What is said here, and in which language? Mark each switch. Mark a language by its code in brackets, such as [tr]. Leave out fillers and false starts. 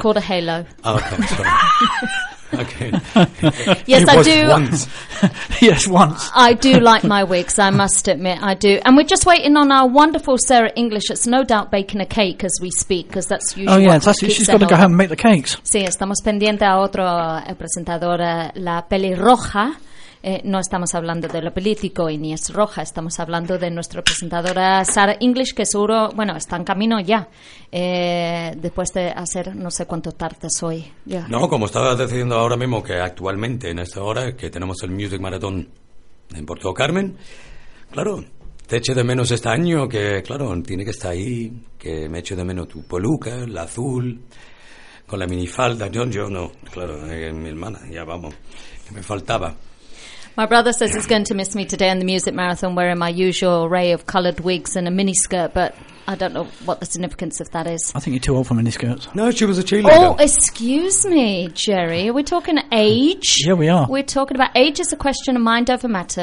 [en] That's called a halo. Oh, okay, sorry. Okay. Yes, it I do. Once. Yes, once. I do like my wigs, I must admit, I do. And we're just waiting on our wonderful Sarah English. That's no doubt baking a cake as we speak, because that's usually Oh, yeah, what actually, she's got to go home and make the cakes. [es] Sí, estamos pendiente a otro presentador, la pelirroja. No estamos hablando de lo político y ni es roja, estamos hablando de nuestra presentadora Sarah English, que seguro, bueno, está en camino ya, después de hacer no sé cuántas tardes hoy. [en] Yeah. [es] No, como estaba decidiendo ahora mismo que actualmente en esta hora que tenemos el Music Marathon en Puerto Carmen, claro, te eche de menos este año, que claro, tiene que estar ahí, que me eche de menos tu peluca, el azul, con la minifalda, yo no, claro, mi hermana, ya vamos, que me faltaba. [en] My brother says he's going to miss me today in the music marathon wearing my usual array of coloured wigs and a miniskirt, but I don't know what the significance of that is. I think you're too old for miniskirts. No, she was a cheerleader. Oh, excuse me, Jerry. Are we talking age? Yeah, we are. We're talking about age is a question of mind over matter.